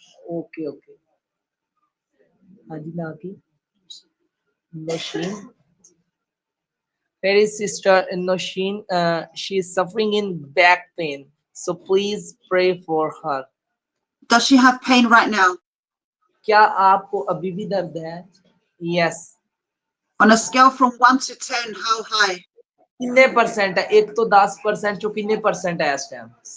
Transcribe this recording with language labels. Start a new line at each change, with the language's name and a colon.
Hindi: Okay okay. हाँ जी ना की Noshin.
English: There is Sister Noshin. She is suffering in back pain, so please pray for her. Does she have pain right now?
Hindi: क्या आपको अभी भी दर्द है? Yes.
English: On a scale from 1 to 10, how high?
Hindi: कितने परसेंट है? 1 तो 10% जो कितने परसेंट है इस टाइम?